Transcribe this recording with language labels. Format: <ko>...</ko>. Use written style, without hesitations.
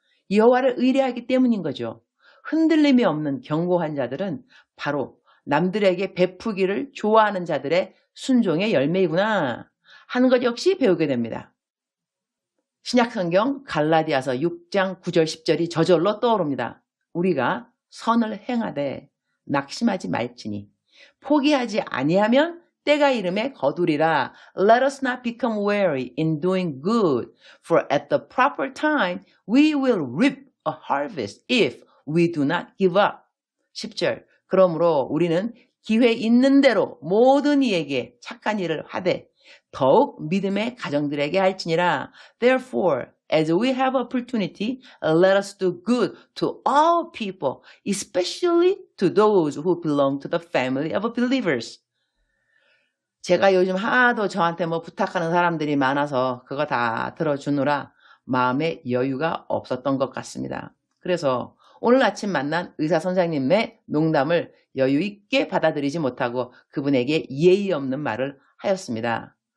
<ko>여호와를 의뢰하기 때문인 거죠. 흔들림이 없는 견고한 자들은 바로 남들에게 베푸기를 좋아하는 자들의 순종의 열매이구나 하는 것 역시 배우게 됩니다. 신약성경 갈라디아서 6장 9절 10절이 저절로 떠오릅니다. 우리가 선을 행하되 낙심하지 말지니 포기하지 아니하면 때가 이름에 거두리라.</ko> <en>Let us not become weary in doing good, for at the proper time we will reap a harvest if we do not give up.</en> <ko>10절 그러므로 우리는 기회 있는 대로 모든 이에게 착한 일을 하되 더욱 믿음의 가정들에게 할지니라.</ko> <en>Therefore, as we have opportunity, let us do good to all people, especially to those who belong to the family of believers.</en> <ko>제가 요즘 하도 저한테 부탁하는 사람들이 많아서 그거 다 들어주느라 마음에 여유가 없었던 것 같습니다. 그래서 오늘 아침 만난 의사 선생님의 농담을 여유 있게 받아들이지 못하고 그분에게 예의 없는 말을 하였습니다.</ko>